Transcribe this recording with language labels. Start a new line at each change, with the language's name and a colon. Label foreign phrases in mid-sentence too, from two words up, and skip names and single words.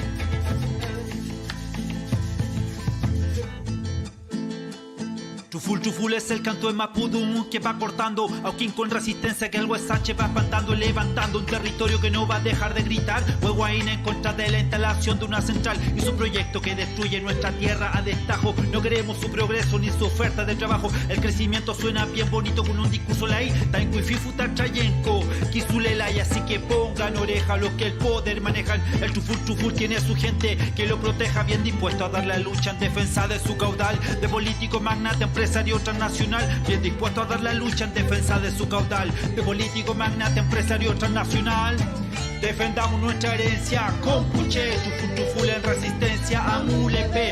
Spanish: Tuful es el canto de Mapudungun que va cortando Auquín con resistencia que el Huesache va espantando y levantando un territorio que no va a dejar de gritar. Huehuaín en contra de la instalación de una central y su proyecto que destruye nuestra tierra a destajo. No queremos su progreso ni su oferta de trabajo. El crecimiento suena bien bonito con un discurso ley.
Mapuche: Taincuififuta trayenco, Kizulelay,
Spanish: así que pongan oreja a los que el poder manejan. El Tuful tiene a su gente que lo proteja, bien dispuesto a dar la lucha en defensa de su caudal. De político magnate, empresario transnacional, bien dispuesto a dar la lucha en defensa de su caudal. De político magnate, empresario transnacional. Defendamos nuestra herencia, Compuche, Tuful en resistencia, Amulepe.